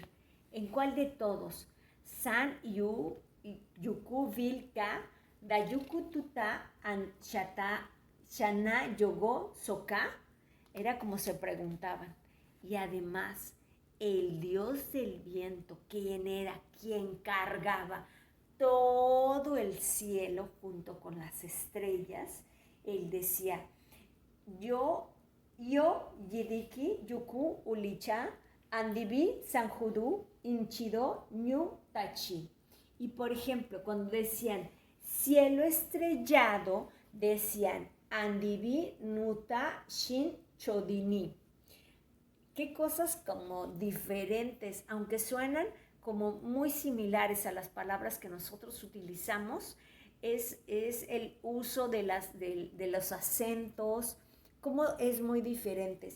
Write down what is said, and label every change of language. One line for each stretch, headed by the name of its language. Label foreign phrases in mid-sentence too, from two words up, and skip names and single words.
Spanish: ¿En cuál de todos?
Mixtepec Mixtec: San Yu, Yuku Vilka, Dayuku Tuta, Shata, Shana Yogo Soka.
Spanish: Era como se preguntaban. Y además, el dios del viento, ¿quién era? ¿Quién cargaba todo el cielo junto con las estrellas? Él decía,
Mixtepec Mixtec: yo Yidiki Yuku Ulicha Andibi Sanjudu Inchido Ñu Tachi.
Spanish: Y por ejemplo, cuando decían cielo estrellado, decían
Mixtepec Mixtec: Andibi Nuta Shin Chodini.
Spanish: Qué cosas como diferentes, aunque suenan como muy similares a las palabras que nosotros utilizamos, es el uso de los acentos, como es muy diferentes.